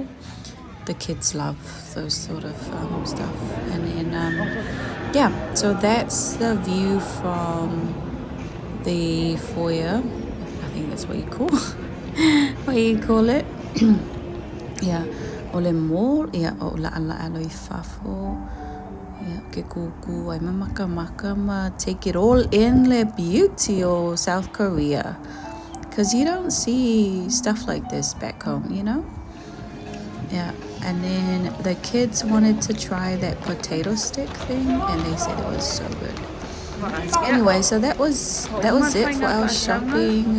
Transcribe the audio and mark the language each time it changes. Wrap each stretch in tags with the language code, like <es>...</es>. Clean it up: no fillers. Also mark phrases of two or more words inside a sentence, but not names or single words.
<en>The kids love those sort of stuff. And then yeah, so that's the view from the foyer. I think that's what you call it. Yeah, ole mall. Yeah,</en> <sm>o la aloi fafo.</sm> <en>Yeah,</en> <sm>ke kuku ai maka ma</sm> <en>take it all in the beauty of South Korea. Because you don't see stuff like this back home, you know? Yeah, and then the kids wanted to try that potato stick thing, and they said it was so good. Anyway, so that was it for our shopping.</en>